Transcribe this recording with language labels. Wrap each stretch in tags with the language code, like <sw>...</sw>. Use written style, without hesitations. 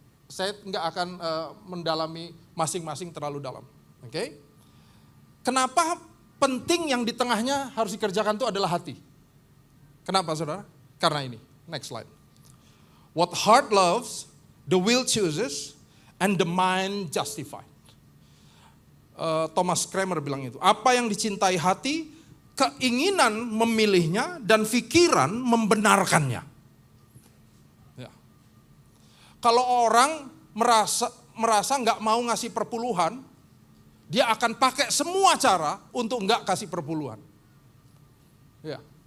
<id>Saya nggak akan mendalami masing-masing terlalu dalam. Oke? Kenapa penting yang di tengahnya harus dikerjakan itu adalah hati? Kenapa saudara? Karena ini.</id> <en>Next slide. What heart loves, the will chooses, and the mind justified.</en> <id>Thomas Kramer bilang itu. Apa yang dicintai hati, keinginan memilihnya, dan pikiran membenarkannya. Ya. Kalau orang merasa nggak mau ngasih perpuluhan, dia akan pakai semua cara untuk nggak kasih perpuluhan. Ya.</id>